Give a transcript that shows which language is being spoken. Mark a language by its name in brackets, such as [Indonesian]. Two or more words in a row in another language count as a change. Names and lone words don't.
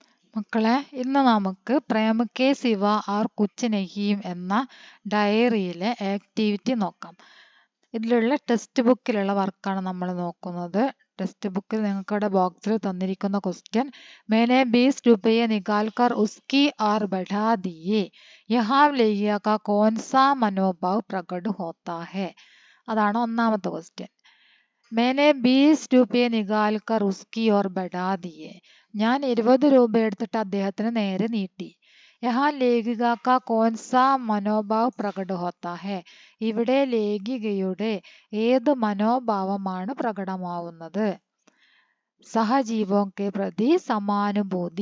[Malayalam] മക്കളെ, ഇന്ന് നമുക്ക് പ്രേം കെ സിവ ആർ കുച്ച് നഹീം എന്ന ഡയറിയിലെ ആക്ടിവിറ്റി നോക്കാം. ഇതിലുള്ള ടെക്സ്റ്റ് ബുക്കിലുള്ള വർക്കാണ് നമ്മൾ നോക്കുന്നത്. ടെക്സ്റ്റ് ബുക്കിൽ നിങ്ങൾക്ക് ഇവിടെ ബോക്സിൽ തന്നിരിക്കുന്ന ക്വസ്റ്റ്യൻ, [Hindi] मैंने 20 रुपये निकाल कर उसकी और बढ़ा दिए, यहाँ लिया का कौन सा मनोभाव प्रकट होता है? [Malayalam] അതാണ് ഒന്നാമത്തെ ക്വസ്റ്റ്യൻ. [Hindi] मैंने 20 रुपये निकाल कर उसकी और बढ़ा दिए. [Malayalam] ഞാൻ 20 രൂപ എടുത്തിട്ട് അദ്ദേഹത്തിന് നേരെ നീട്ടി. [Hindi] यहाँ लेखिका का कौन सा मनोभाव प्रकट होता है. [Malayalam] ഇവിടെ ലേഖികയുടെ ഏത് മനോഭാവമാണ് പ്രകടമാവുന്നത്? [Hindi] सहजीवों के प्रति समानुभूति.